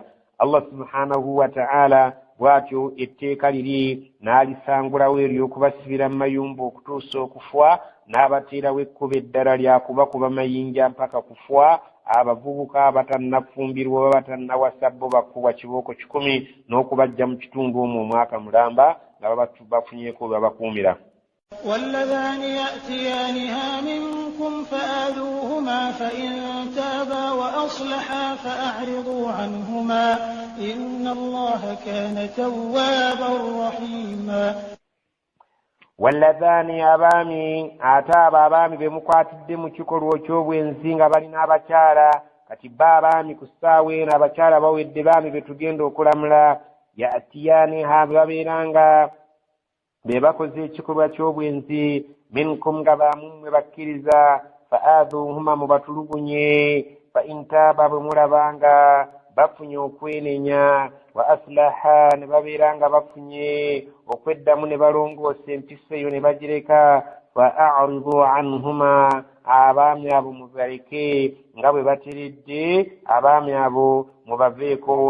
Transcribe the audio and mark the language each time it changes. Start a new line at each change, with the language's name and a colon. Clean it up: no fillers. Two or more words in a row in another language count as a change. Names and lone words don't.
Arabic: الله سبحانه وتعالى
Ganda: bw'atyo etteeka liri n'alisangulawo ery'okubasibira mu mayumba okutuusa okufa, n'abateerawo ekkubo eddala lyakubakuba mayinja mpaka kufa. Abavubuka abatannafumbirwa oba batannawasa bo bakubwa kibooko 10 n'okubajja mu kitundu omwo omwaka mulamba nga bafunyeeko babakuumira.
Arabic: واللذان يأتيانها منكم فآذوهما فإن تابا وأصلحا فأعرضوا عنهما إن الله كان توابا رحيما.
Ganda: واللذان abaami ate abo abaami be mukwatidde mu kikolwa ky'obwenzi nga balina abakyala, kati ba abaami ku ssaawa eno abakyala bawedde baami be tugenda okulamula, ya'tiyaaniha babeeranga be bakoze ekikolwa ky'obwenzi minkum nga baamumwe bakkiriza,
Arabic: فآذوهما
Ganda: mubatulugunye,
Arabic: فإن تابا
Ganda: bwe mulabanga bafunye okwenenya,
Arabic: وأصلحا
Ganda: ne babeeranga bafunye okweddamu ne balongoosa empisa eyo ne bagireka,
Arabic: فأعرضوا عنهما
Ganda: abaami abo mubaleke nga bwe bateredde, abaami abo mubaveeko.